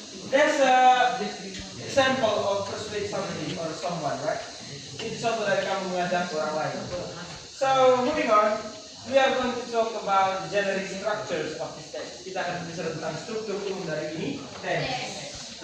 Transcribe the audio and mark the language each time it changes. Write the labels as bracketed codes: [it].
[en] There's a example of persuade somebody or someone, right? [id] Itu contoh dari kamu mengajak orang lain. [en] So moving on, we are going to talk about the generic structures of this text. [id] Kita akan bicara tentang struktur umum dari ini teks.